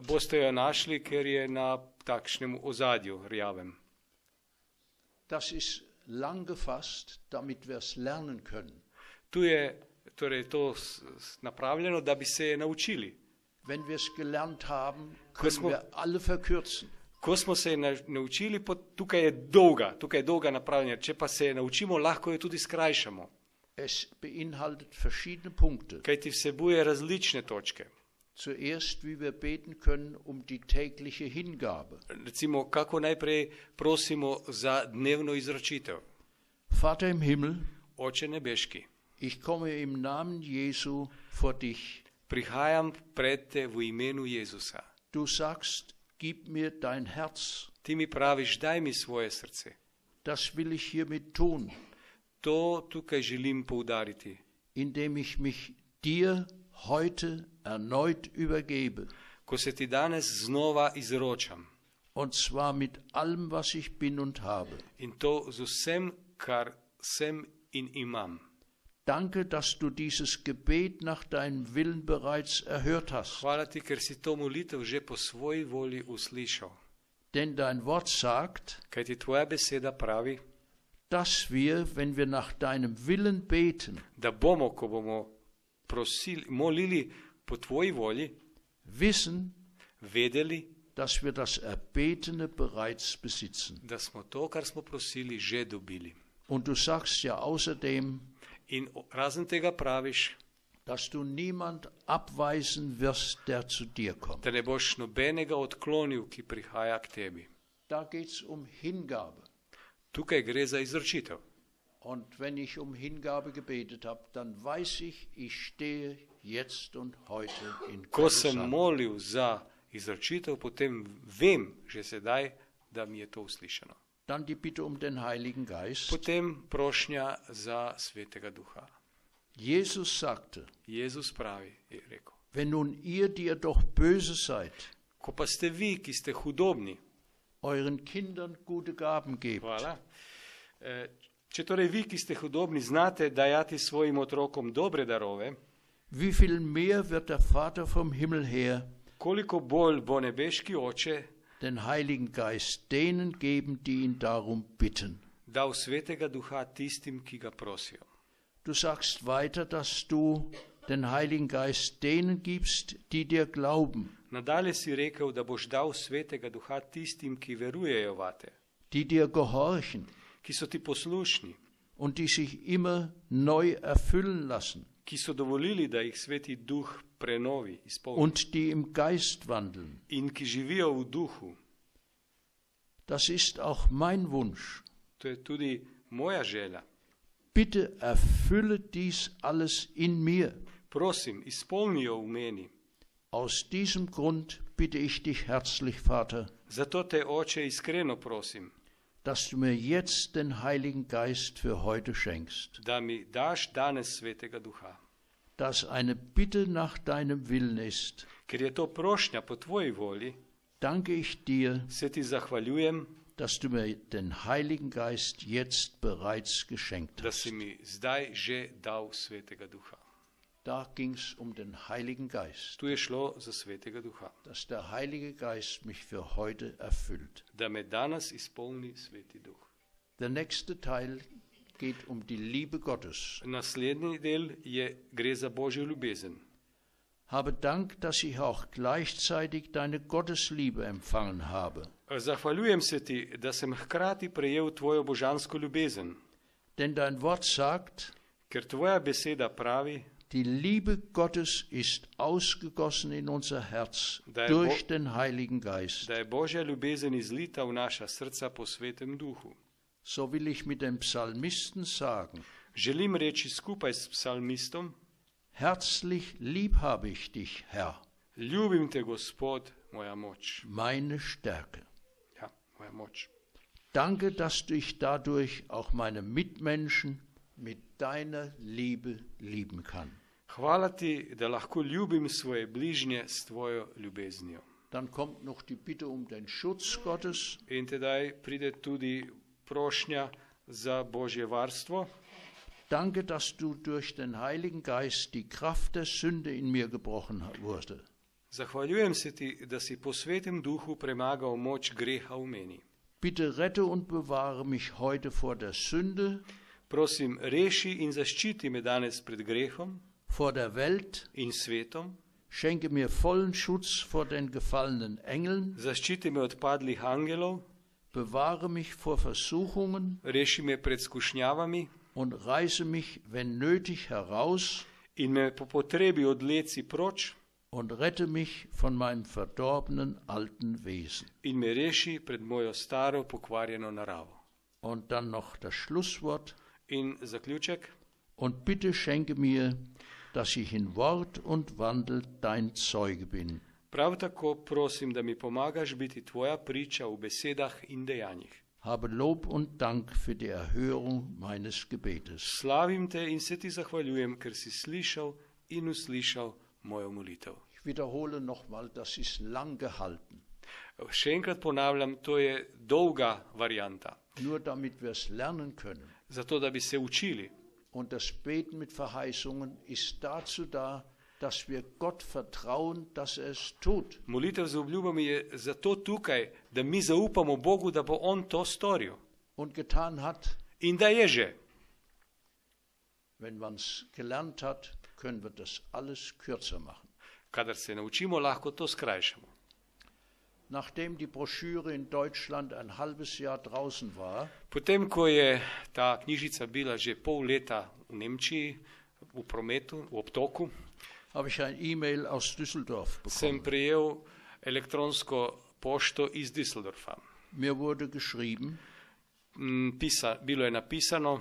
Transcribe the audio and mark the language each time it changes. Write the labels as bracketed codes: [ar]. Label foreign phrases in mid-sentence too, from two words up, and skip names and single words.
[sl] Boste jo našli, ker je na takšnem ozadju rjavem. [de] Das ist lang gefasst, damit wir es lernen können. [sl] Tu je torej to napravljeno, da bi se naučili. [de] Wenn wir es gelernt haben, [sl] Ko [de] können [sl] smo- [de] wir alle verkürzen. [sl] Ko smo se naučili, tukaj je dolga napravljena. Če pa se naučimo, lahko jo tudi skrajšamo. [de] Es beinhaltet verschiedene Punkte. [sl] Kajti vsebuje različne točke. [de] Zuerst, wie wir beten können um die tägliche Hingabe. [sl] Recimo, kako najprej prosimo za dnevno izročitev. [de] Vater im Himmel, [sl] Oče nebeški, [de] ich komme im Namen Jesu vor dich. [sl] prihajam pred te v imenu Jezusa. [de] Du sagst, gib mir dein Herz. [sl] Ti mi praviš, daj mi svoje srce. [de] Das will ich hiermit tun, [sl] To tukaj želim poudariti, [de] indem ich mich dir heute erneut übergebe. [sl] ko se ti danes znova izročam. [de] Und zwar mit allem, was ich bin und habe. [sl] In to z vsem, kar sem in imam. [de] Danke, dass du dieses Gebet nach deinem Willen bereits erhört hast. [sl] Hvala ti, ker si to molitev že po svoji volji uslišal. [de] Denn dein Wort sagt, [sl] Kajti tvoja beseda pravi, [de] dass wir, wenn wir nach deinem Willen beten, [sl] da bomo, ko bomo molili po tvoji volji, [de] wissen, [sl] vedeli, [de] dass wir das Erbetene bereits besitzen. [sl] da smo to, kar smo prosili, že dobili. [de] Und du sagst ja außerdem, [sl] In razen tega praviš, [de] dass du niemand abweisen wirst, der zu dir kommt. [sl] da ne boš nobenega odklonil, ki prihaja k tebi. [de] Da geht es um Hingabe. [sl] Tukaj gre za izročitev. [de] Und wenn ich um Hingabe gebetet habe, dann weiß ich, ich stehe jetzt und heute in [sl] Ko [de] Gottes [sl] sem [de] Hand. [sl] molil za izročitev, potem vem že sedaj, da mi je to uslišano. [de] Dann die Bitte um den Heiligen Geist. [sl] Potem prošnja za Svetega Duha. [de] Jesus sagte, [sl] Jezus pravi, je rekel, [de] wenn nun ihr, die ihr doch böse seid, [sl] ko pa ste vi, ki ste hudobni, [de] euren Kindern gute Gaben gebt, [sl] hvala, če torej vi, ki ste hudobni, znate dajati svojim otrokom dobre darove, [de] wie viel mehr wird der Vater vom Himmel her [sl] koliko bolj bo nebeški Oče [de] den Heiligen Geist denen geben, die ihn darum bitten. [sl] dal Svetega Duha tistim, ki ga prosijo. [de] Du sagst weiter, dass du den Heiligen Geist denen gibst, die dir glauben, [sl] Nadalje si rekel, da boš dal Svetega Duha tistim, ki verujejo vate, [de] die dir gehorchen [sl] ki so ti poslušni, [de] und die sich immer neu erfüllen lassen [sl] ki so dovolili, da jih Sveti Duh prenovi, izpolni [de] und die im Geist wandeln. [sl] in ki živijo v duhu. [de] Das ist auch mein Wunsch. [sl] To je tudi moja želja. [de] Bitte erfülle dies alles in mir. [sl] Prosim, izpolni jo v meni. [de] Aus diesem Grund bitte ich dich herzlich, Vater, [sl] Zato te, Oče, iskreno prosim, [de] dass du mir jetzt den Heiligen Geist für heute schenkst, [sl] da mi daš danes Svetega Duha. [de] dass eine Bitte nach deinem Willen ist. [sl] Ker je to prošnja po tvoji volji, [de] Danke ich dir, [sl] se ti zahvaljujem, [de] dass du mir den Heiligen Geist jetzt bereits geschenkt [sl] da [de] hast. [sl] si mi zdaj že dal Svetega Duha. [de] Da ging es um den Heiligen Geist, [sl] Tu je šlo za Svetega Duha, [de] dass der Heilige Geist mich für heute erfüllt. [sl] da me danes izpolni Sveti Duh. [de] Der nächste Teil geht um die Liebe Gottes. [sl] Naslednji del gre za Božjo ljubezen. [de] Habe Dank, dass ich auch gleichzeitig deine Gottesliebe empfangen habe. [sl] Zahvaljujem se ti, da sem hkrati prejel tvojo božansko ljubezen, [de] Denn dein Wort sagt, [sl] ker tvoja beseda pravi, [de] die Liebe Gottes ist ausgegossen in unser Herz [sl] Da je [de] durch den Heiligen Geist. [sl] da je Božja ljubezen izlita v naša srca po Svetem Duhu. [de] So will ich mit dem Psalmisten sagen, [sl] Želim reči skupaj s psalmistom, [de] herzlich lieb habe ich dich, Herr, [sl] ljubim te, Gospod, moja moč. [de] meine Stärke. [sl] Ja, moja moč. [de] Danke, dass du ich dadurch auch meine Mitmenschen mit deiner Liebe lieben kann. [sl] Hvala ti, da lahko ljubim svoje bližnje s tvojo ljubeznijo. [de] Dann kommt noch die Bitte um den Schutz Gottes. [sl] In tedaj pride tudi prošnja za Božje varstvo. [de] Danke, dass du durch den Heiligen Geist die Kraft der Sünde in mir gebrochen wurde. [sl] Zahvaljujem se ti, da si po Svetem Duhu premagal moč greha v meni. [de] Bitte rette und bewahre mich heute vor der Sünde, [sl] Prosim, reši in zaščiti me danes pred grehom [de] vor der Welt. [sl] in svetom. [de] Schenke mir vollen Schutz vor den gefallenen Engeln. [sl] Zaščiti me od padlih angelov, [de] Bewahre mich vor Versuchungen [sl] reši me pred skušnjavami [de] und reiße mich, wenn nötig, heraus [sl] in me po potrebi odleci proč [de] und rette mich von meinem verdorbenen alten Wesen. [sl] in me reši pred mojo staro pokvarjeno naravo. [de] Und dann noch das Schlusswort. [sl] In zaključek, [de] Und bitte schenke mir, dass ich in Wort und Wandel dein Zeuge bin. [sl] prav tako prosim, da mi pomagaš biti tvoja priča v besedah in dejanjih. [de] Habe Lob und Dank für die Erhörung meines Gebetes. [sl] Slavim te in se ti zahvaljujem, ker si slišal in uslišal mojo molitev. [de] Ich wiederhole nochmal, das ist lang gehalten. [sl] Še enkrat ponavljam, to je dolga varianta, [de] Nur damit wir es lernen können. [sl] zato da bi se učili. [de] Und das Beten mit Verheißungen ist dazu da, dass wir Gott vertrauen, dass er es tut. [sl] Molitev z obljubami je zato tukaj, da mi zaupamo Bogu, da bo On to storil [de] Und getan hat. [sl] in da je že. [de] Wenn man es gelernt hat, können wir das alles kürzer machen. [sl] Kadar se naučimo, lahko to skrajšamo. [de] Nachdem die Broschüre in Deutschland ein halbes Jahr draußen war, [sl] Potem, ko je ta knjižica bila že pol leta v Nemčiji, v prometu, v obtoku, [de] habe ich ein E-Mail aus Düsseldorf [sl] sem [de] bekommen. [sl] prejel elektronsko pošto iz Düsseldorfa. [de] Mir wurde geschrieben, [sl] Bilo je napisano,